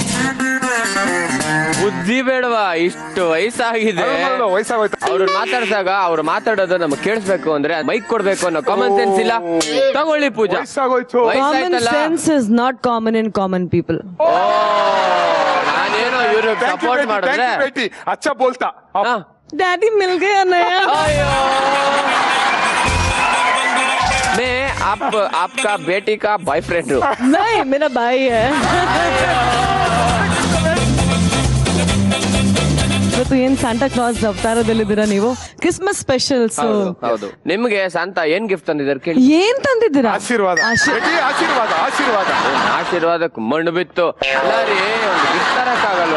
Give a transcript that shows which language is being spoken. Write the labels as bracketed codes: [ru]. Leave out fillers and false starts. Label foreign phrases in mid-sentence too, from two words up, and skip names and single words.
[kn] ಬುದ್ಧಿ ಬೇಡವಾ? ಇಷ್ಟು ವಯಸ್ಸಾಗಿದೆ, ಅವ್ರು ಮಾತಾಡ್ಸಾಗ ಅವ್ರು ಮಾತಾಡೋದು ನಮ್ಗೆ ಕೇಳಿಸ್ಬೇಕು ಅಂದ್ರೆ ಮೈಕ್ ಕೊಡ್ಬೇಕು ಅನ್ನೋ [en] common sense [kn] ಇಲ್ಲ. ತಗೊಳ್ಳಿ ಪೂಜಾ. [en] Common sense is not common in common people. [kn] ನಾನೇನೋ ಇವ್ರು ಸಪೋರ್ಟ್ ಮಾಡಿದ್ರೆ [hi] अच्छा बोलता. Daddy मिल गया नया. मैं आपका बेटी का बॉयफ्रेंड हूँ. नहीं, मेरा भाई है. [kn] ಇವತ್ತು ಏನ್ ಸಾಂಟಾ ಕ್ಲಾಸ್ ಅವತಾರದಲ್ಲಿದ್ದೀರಾ ನೀವು? [en] Christmas special. [kn] ಹೌದು. ನಿಮ್ಗೆ ಸಾಂತಾ ಏನ್ ಗಿಫ್ಟ್ ತಂದಿದ್ದಾರೆ ಕೇಳಿ? ಏನ್ ತಂದಿದ್ದೀರಾ? ಆಶೀರ್ವಾದ. ಆಶೀರ್ವಾದಕ್ಕೆ ಮಣ್ಣು ಬಿತ್ತು. ಎಲ್ಲಾರಿ ಒಂದು ಗಿಫ್ಟ್ ತರಕ್ಕಾಗಲ್ವಾ?